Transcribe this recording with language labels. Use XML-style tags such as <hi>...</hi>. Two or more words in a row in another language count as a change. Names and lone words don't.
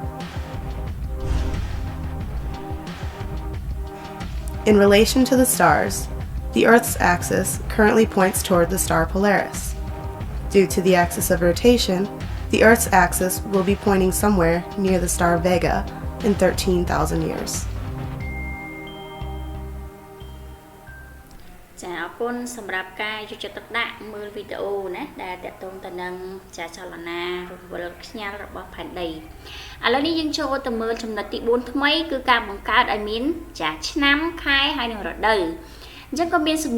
<en>In relation to the stars, the Earth's axis currently points toward the star Polaris. Due to the axis of rotation, the Earth's axis will be pointing somewhere near the star Vega in 13,000 years.</en> <km>ចាអរគុណសម្រាប់ការយកចិត្តទុកដាក់មើលវីដេអូណាដែលតកតងទៅនឹងចាចលនារង្វិលខ្ញាល់របស់ផែនដីឥឡូវនេះយើងចូលទៅមើលចំណុចទី4ថ្មីគឺការបង្កើតឲ្យមានចាឆ្នាំខែហើយនិងរដូវ អញ្ចឹងក៏មានសំ</km>